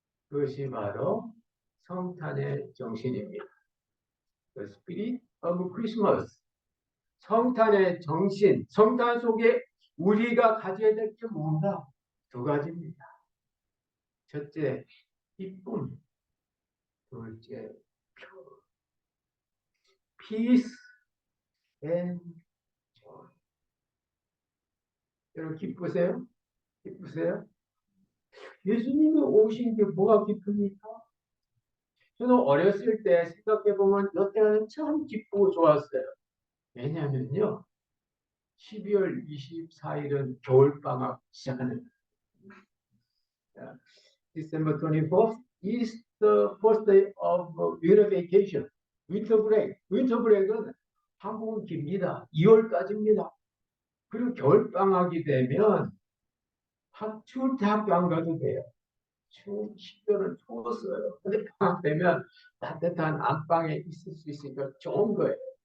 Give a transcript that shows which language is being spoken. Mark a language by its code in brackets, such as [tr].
[ko] 그것이 바로 성탄의 정신입니다. [en] The Spirit of Christmas. [ko] 성탄의 정신, 성탄 속에 우리가 가져야 될 게 뭔가 두 가지입니다. 첫째, 기쁨. 둘째, [en] peace and joy. [ko] 여러분 기쁘세요? 기쁘세요? 예수님이 오신 게 뭐가 기쁩니까? 저는 어렸을 때 생각해보면 이때는 참 기쁘고 좋았어요. 왜냐면요, 12월 24일은 겨울방학 시작하는 거예요. [en] December 24th is the first day of winter vacation. winter break. winter break [ko] 은 한국은 깁니다. 2월까지입니다. 그리고 겨울방학이 되면 추울 때 학교 안 가도 돼요. 추운 12월은 추웠어요. 근데 방학 되면 따뜻한 안방에 있을 수 있으니까 좋은 거예요.